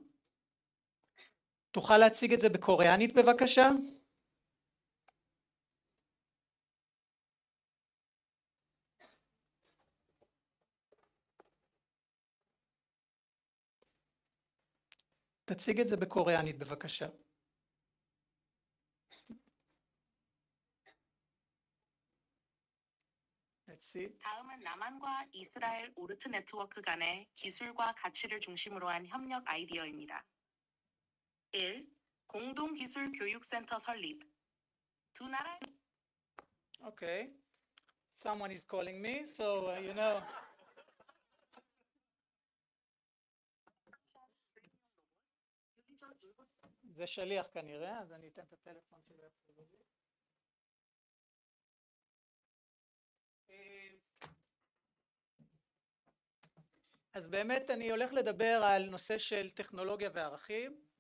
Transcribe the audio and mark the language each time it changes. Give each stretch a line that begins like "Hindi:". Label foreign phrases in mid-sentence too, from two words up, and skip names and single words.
Hebrew: תוכל להציג את זה בקוריאנית בבקשה? תציג את זה בקוריאנית בבקשה.
Korean: 다음은 남한과 이스라엘 오르트 네트워크 간의 기술과 가치를 중심으로 한 협력 아이디어입니다. 1. 공동기술교육센터 설립. 두 나라...
English: Okay. someone is calling me, so you know.
Hebrew: זה שליח כנראה, אז אני אתן את הטלפון שלי. אז באמת אני הולך לדבר על נושא של טכנולוגיה וערכים.